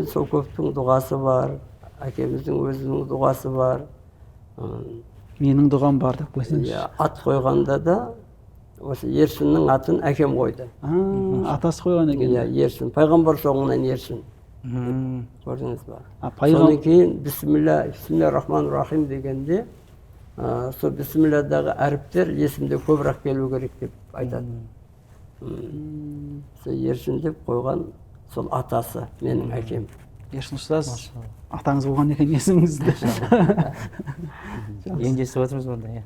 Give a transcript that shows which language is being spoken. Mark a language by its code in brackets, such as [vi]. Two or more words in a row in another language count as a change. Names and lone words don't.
[kk] Енді сол көптің дұғасы бар, әкеміздің өзінің дұғасы бар. Менің дұғам бар деп қойсаңыз. Ат қойғанда да осы Ерсіннің атын әкем қойды. Атасы қойған екен. Ерсін. Пайғамбар соңынан Ерсін. көрдіңіз ба? пайғамбар Содан кейін [ar] بسم الله الرحمن الرحيم [kk] дегенде сол бисмилладағы әріптер есімде көбірек келу керек деп айтады. Сол Ершін деп қойған сол атасы менің әкем. Ершін ұстаз атаңыз болған екен есіміңізді. Енді естіп отырмыз онда, иә.